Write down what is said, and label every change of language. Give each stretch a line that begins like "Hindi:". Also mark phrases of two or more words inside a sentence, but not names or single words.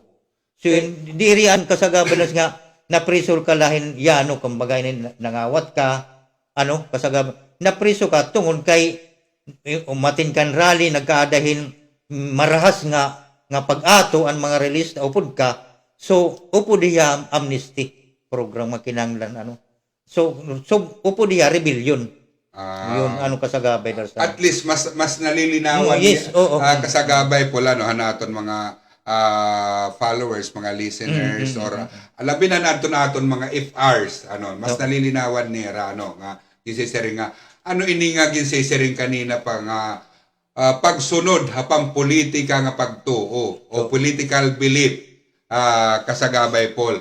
Waray: So, dirian kasagabay das nga, naprisol ka lahin yano, kumbaga nangawat ka, ano, kasagabay, napriso ka tungod kay umatin kan rally, nagkaadahin marahas nga pag-ato ang mga release na upod ka, so upod diya amnesty program makinanglan, ano. So upod diya rebellion. Yun, ano kasagabay dar sa. At least mas nalilinawan yes, kasagabay po ano hanaton mga followers, mga listeners or alabi na naton mga FRs ano, mas nalilinawan nira ano nga gisisering nga ano ini nga gisisering kanina pa nga pagsunod hapang politika nga pagtuo o
English: political belief
Waray: kasagabay Paul.